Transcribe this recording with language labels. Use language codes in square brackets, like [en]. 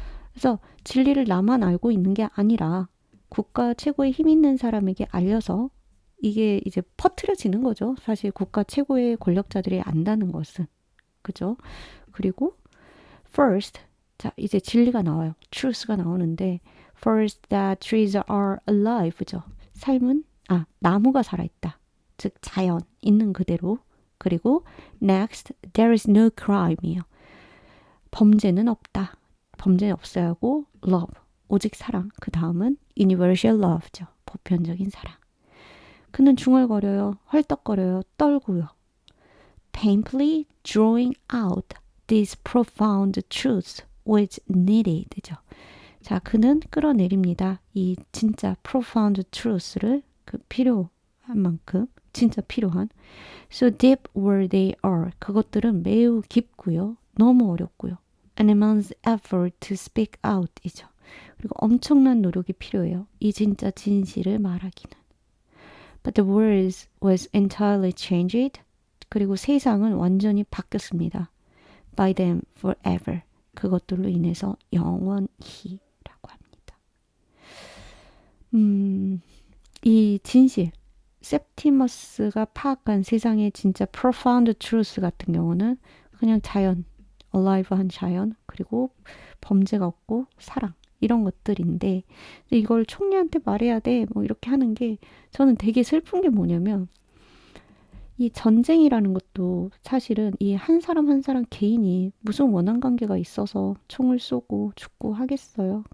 [ko] 그래서 진리를 나만 알고 있는 게 아니라 국가 최고의 힘 있는 사람에게 알려서 이게 이제 퍼트려지는 거죠. 사실 국가 최고의 권력자들이 안다는 것은. 그죠? 그리고 first, 자 이제 진리가 나와요. [en] truth가 [ko] 나오는데 [en] first that trees are alive죠. [ko] 삶은 나무가 살아있다. 즉 자연 있는 그대로. 그리고 [en] next there is no crime이요. [ko] 범죄는 없다. 범죄는 없어야 하고 love 오직 사랑. 그 다음은 [en] universal love [ko] 죠. 보편적인 사랑. 그는 중얼거려요. 헐떡거려요. 떨고요. [en] painfully drawing out these profound truths which needed죠. [ko] 자, 그는 끌어내립니다. 이 진짜 profound truth를 그 필요한 만큼 진짜 필요한 [en] so deep where they are [ko] 그것들은 매우 깊고요. 너무 어렵고요. [en] An immense effort to speak out [ko] 이죠. 그리고 엄청난 노력이 필요해요. 이 진짜 진실을 말하기는. [en] But the world was entirely changed. [ko] 그리고 세상은 완전히 바뀌었습니다. [en] By them forever. [ko] 그것들로 인해서 영원히 라고 합니다. 이 진실, septimus가 파악한 세상의 진짜 profound truth 같은 경우는 그냥 자연, alive한 자연, 그리고 범죄가 없고 사랑 이런 것들인데 이걸 총리한테 말해야 돼 뭐 이렇게 하는 게 저는 되게 슬픈 게 뭐냐면 이 전쟁이라는 것도 사실은 이 한 사람 한 사람 개인이 무슨 원한 관계가 있어서 총을 쏘고 죽고 하겠어요.